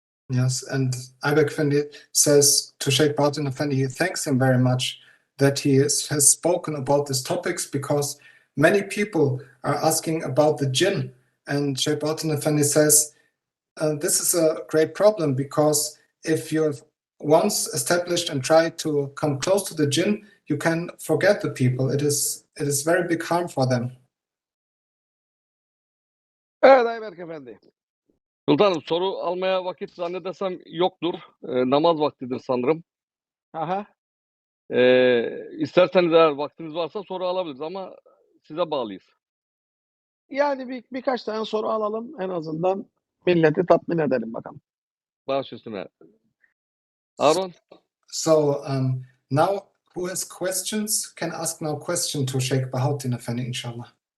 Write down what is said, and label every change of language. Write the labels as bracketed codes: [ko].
[en] Yes, and Ayberk Effendi says to Sheikh Bahauddin Effendi, he thanks him very much that he has spoken about these topics, because many people are asking about the jinn. And Sheikh Bahauddin Effendi says, this is a great problem, because if you've once established and tried to come close to the jinn, you can forget the people. It is very big harm for them. [tr] Evet Ayberk Efendi. Sultanım, soru almaya vakit zannedersem yoktur. Namaz vaktidir sanırım. Aha. İsterseniz eğer vaktiniz varsa soru alabiliriz ama size bağlıyız. Yani birkaç tane soru alalım, en azından milleti tatmin edelim bakalım. Baş üstüne. Harun? [en] So now who has questions can ask now question to Sheikh Bahauddin Effendi, inshallah.